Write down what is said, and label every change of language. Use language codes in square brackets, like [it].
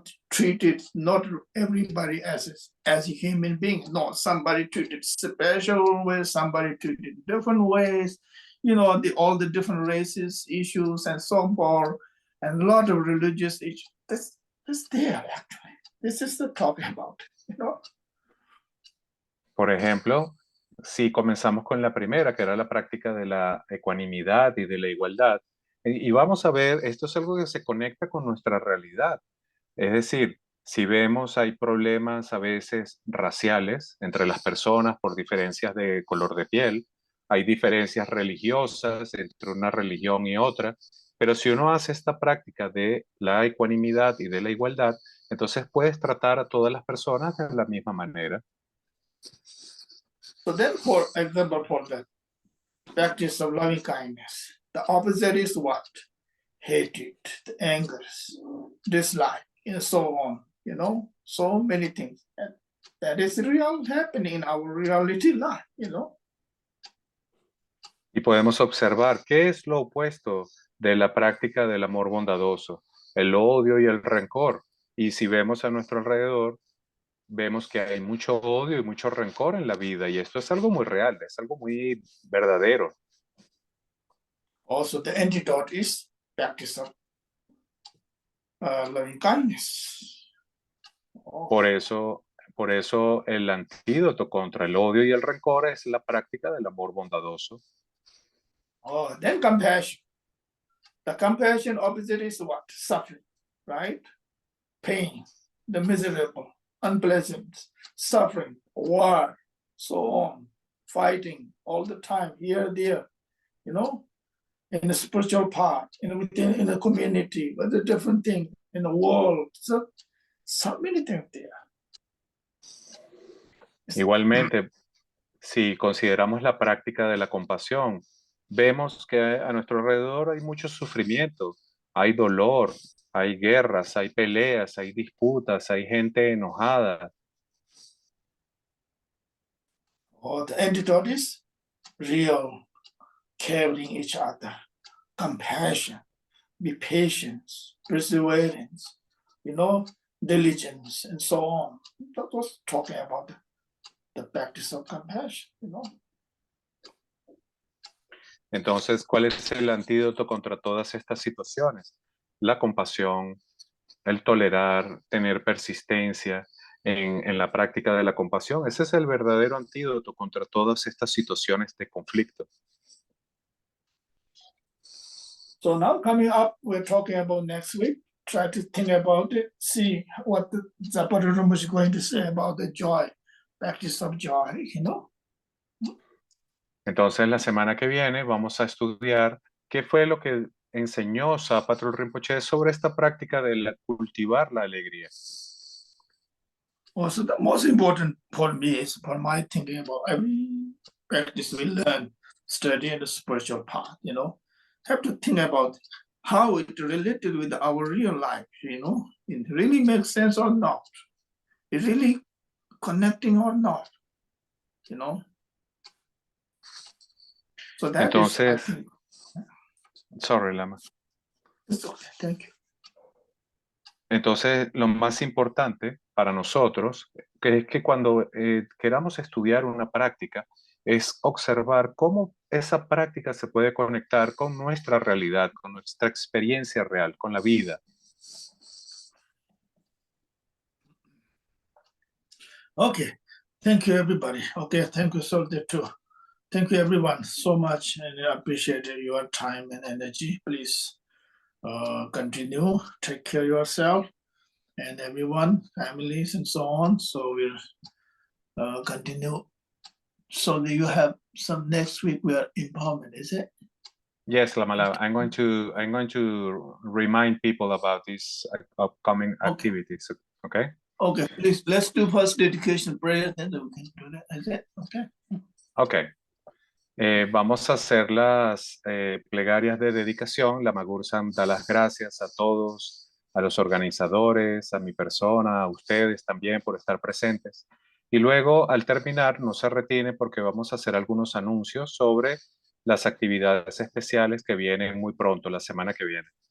[en] Treated not everybody as a human being. No, somebody treated special ways, somebody treated different ways. All the different races, issues, and so forth, and a lot of religious issues. That's there actually. This is the talking about. [es] Por ejemplo, si comenzamos con la primera, que era la práctica de la ecuanimidad y de la igualdad, y vamos a ver, esto es algo que se conecta con nuestra realidad. Es decir, si vemos, hay problemas a veces raciales entre las personas por diferencias de color de piel, hay diferencias religiosas entre una religión y otra, pero si uno hace esta práctica de la ecuanimidad y de la igualdad, entonces puedes tratar a todas las personas de la misma manera. [en] So then, for example, for the practice of loving kindness, the opposite is what? Hatred, anger, dislike, and so on. So many things. And that is real happening in our reality life. [es] Y podemos observar qué es lo opuesto de la práctica del amor bondadoso, el odio y el rencor. Y si vemos a nuestro alrededor, vemos que hay mucho odio y mucho rencor en la vida, y esto es algo muy real, es algo muy verdadero. [en] Also, the antidote is practice of loving kindness. [es] Por eso el antídoto contra el odio y el rencor es la práctica del amor bondadoso. [en] Then compassion. The compassion opposite is what? Suffering, right? Pain, the miserable, unpleasant, suffering, war, so on. fighting all the time, here, there, you know, in the spiritual part, within in the community, with the different thing in the world. So many things there. [es] Igualmente, si consideramos la práctica de la compasión, vemos que a nuestro alrededor hay mucho sufrimiento, hay dolor, hay guerras, hay peleas, hay disputas, hay gente enojada. [en] The antidote is real, caring each other, compassion, be patient, perseverance, diligence, and so on. That was talking about the practice of compassion, [es] Entonces, ¿cuál es el antídoto contra todas estas situaciones? La compasión, el tolerar, tener persistencia en la práctica de la compasión. Ese es el verdadero antídoto contra todas estas situaciones de conflicto. [en] So now coming up, we're talking about next week. Try to think about it, see what the Zapata Rinpoche is going to say about the joy, practice of joy, [es] Entonces, la semana que viene vamos a estudiar qué fue lo que enseñó Zapatrul Rinpoche sobre esta práctica de cultivar la alegría. [en] Also, the most important for me is for my thinking about every practice we learn, study in the spiritual path, have to think about how it related with our real life, it really makes sense or not, it really connecting or not, So that [es] Entonces, [en] is, I think, sorry, Lama. it's okay, thank you. [es] Entonces, lo más importante para nosotros que es que cuando queramos estudiar una práctica es observar cómo esa práctica se puede conectar con nuestra realidad, con nuestra experiencia real, con la vida. [en] Okay, thank you everybody. Okay, thank you Soldier too. Thank you everyone so much, and I appreciate your time and energy. Please continue, take care of yourself and everyone, families and so on. So we'll continue. So that you have some next week we are empowerment, is it? Yes, Lamala, I'm going to remind people about these upcoming activities. Okay. Okay, please let's do first dedication prayer, then we can do that. Is it okay? Okay. [es] Vamos a hacer las plegarias de dedicación. La Magursam da las gracias a todos, a los organizadores, a mi persona, a ustedes también por estar presentes. Y luego, al terminar, no se retire porque vamos a hacer algunos anuncios sobre las actividades especiales que vienen muy pronto, la semana que viene.